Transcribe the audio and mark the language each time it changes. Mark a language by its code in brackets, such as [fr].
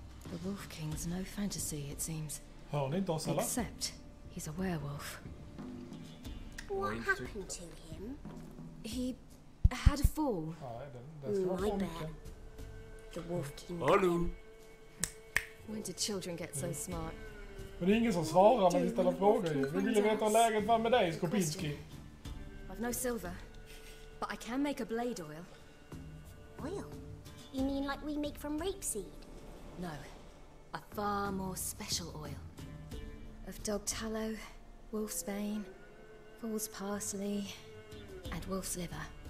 [en] The Wolf King's no fantasy, it seems. [sv] Hör ni inte oss eller? [en] Except he's a werewolf. What happened to him? He had a fall. My bad. The Wolf King. [sv] Hallå. [en] When did children get so smart? [sv] Men det är ingen som svarar när vi ställer frågor ju. Vi ville veta hur läget var med dig, Skopinski. [en] I've no silver, but I can make a blade oil. Oil? You mean like we make from rapeseed? No, a far more special oil. Of dog tallow, wolf's bane, fool's parsley, and wolf's liver.